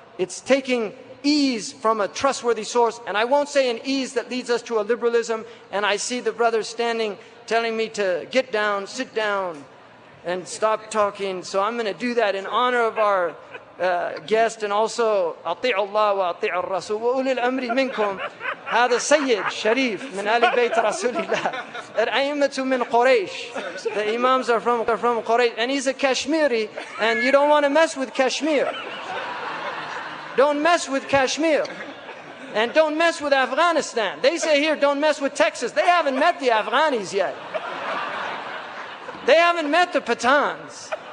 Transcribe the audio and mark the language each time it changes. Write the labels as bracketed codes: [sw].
[en] It's taking ease from a trustworthy source. And I won't say an ease that leads us to a liberalism. And I see the brothers standing, telling me to get down, sit down, and stop talking. So I'm going to do that in honor of our guest, and also [ar] أطيعوا الله وأطيعوا الرسول وأولي الأمر منكم. هذا سيد شريف من آل بيت رسول الله. الأئمة من قريش. [en] The imams are from Quraysh, and he's a Kashmiri, and you don't want to mess with Kashmir. Don't mess with Kashmir. And don't mess with Afghanistan. They say here, don't mess with Texas. They haven't met the Afghanis yet. They haven't met the Pathans.